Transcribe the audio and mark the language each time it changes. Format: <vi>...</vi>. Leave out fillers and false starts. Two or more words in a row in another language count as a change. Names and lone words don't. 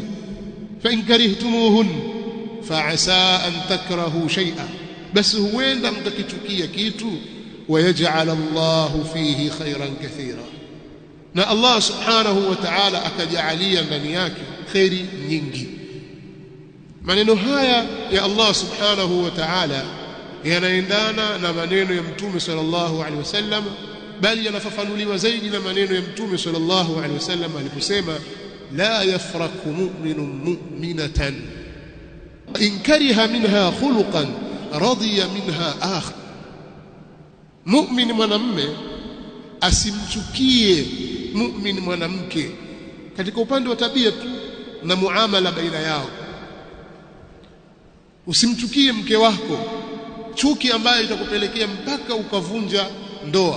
<ar>فإن كرهتموهن فعسى أن تكرهوا شيئا,</ar> <sw>basi huenda mtakichukia kitu,</sw> <ar>ويجعل الله فيه خيرا كثيرا, na Allah سبحانه وتعالى</ar> <sw>akajalia ndani yake khairi nyingi. Maneno haya ya Allah</sw> <ar>سبحانه وتعالى</ar> <sw>yanaendana na maneno ya Mtume</sw> <ar>صلى الله عليه وسلم,</ar> <sw>bali yanafafanuliwa zaidi na maneno ya Mtume</sw> <ar>صلى الله عليه وسلم</ar> <sw>aliposema</sw> <ar>لا يفرك مؤمن مؤمنة إن كره منها خلقا رضي منها آخر.</ar> <sw>Mu'min mwanamume asimchukie mu'min mwanamke katika upande wa tabia tu na muamala baina yao. Usimchukie mke wako chuki ambayo itakupelekea mpaka ukavunja ndoa.</sw>